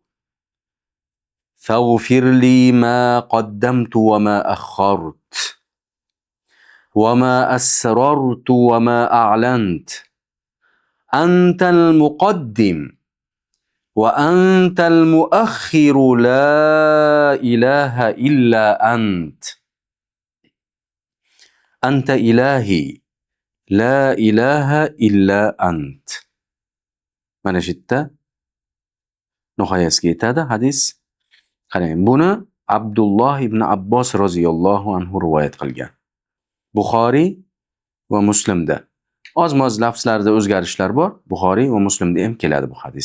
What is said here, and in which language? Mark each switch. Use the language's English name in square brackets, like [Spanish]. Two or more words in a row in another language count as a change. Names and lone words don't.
[Arabic] فاغفر لي ما قدمت وما أخرت وما أسررت وما أعلنت أنت المقدم وأنت المؤخر لا إله إلا أنت أنت إلهي لا إله إلا أنت. [Uzbek] Mana shu yerda nihoyasiga yetadi hadis. Qarang, buni Abdulloh ibn Abbos [Arabic] رضي الله عنه [Uzbek] rivoyat qilgan. Buxoriy va Muslimda. Oz-moz lafzlarda o'zgarishlar bor. Buxoriy va Muslimda ham keladi bu hadis.